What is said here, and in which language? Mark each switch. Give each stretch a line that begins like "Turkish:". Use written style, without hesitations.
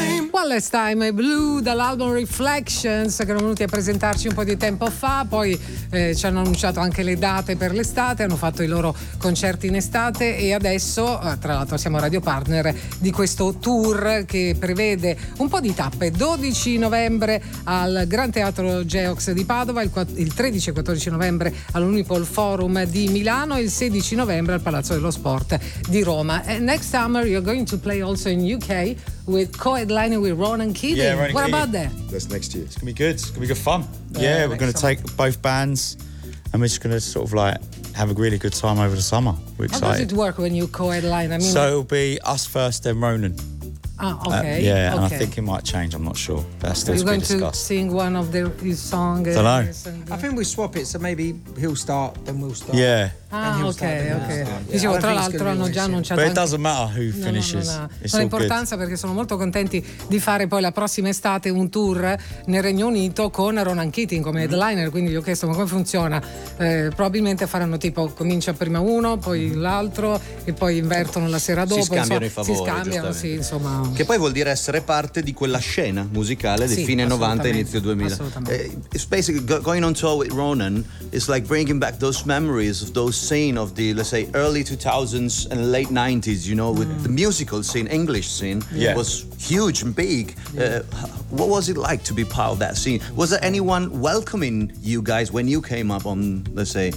Italian: Bullet Time e Blue dall'album Reflections, che erano venuti a presentarci un po' di tempo fa, poi ci hanno annunciato anche le date per l'estate, hanno fatto i loro concerti in estate e adesso, tra l'altro, siamo radio partner di questo tour che prevede un po' di tappe: 12 novembre al Gran Teatro Geox di Padova, il 13 e 14 novembre all'Unipol Forum di Milano e il 16 novembre al Palazzo dello Sport di Roma.
English: And next summer you're going to play also in UK with co-headlining with Ronan Keating. Yeah, Ronan what Keating. About that? That's next year. It's gonna be good. It's gonna be good fun. Yeah, we're gonna take both bands and we're just gonna sort of like have a really good time over the summer. We're excited. How does it work when you co-headline? I mean, so it'll be us first, then Ronan. Okay. And I think it might change. I'm not sure. That's still to be discussed. You're going to sing one of his songs. Don't know. I think we swap it, so maybe he'll start, then we'll start. Yeah.
Italian: Dicevo, tra l'altro hanno già annunciato.
English: But it doesn't matter who finishes.
Italian: Non ha importanza perché sono molto contenti di fare poi la prossima estate un tour nel Regno Unito con Ronan Keating come headliner. Quindi gli ho chiesto ma come funziona. Probabilmente faranno tipo comincia prima uno, poi l'altro e poi invertono la sera dopo. Si scambiano i favori. Si scambiano, sì, insomma. Che poi vuol dire essere parte di quella scena musicale del fine 90 e inizio 2000. Assolutamente.
English: It's basically going on tour with Ronan. It's like bringing back those memories of those scene of the, let's say, early 2000s and late 90s, you know, with the musical scene, English scene, was huge and big. What was it like to be part of that scene? Was there anyone welcoming you guys when you came up on, let's say?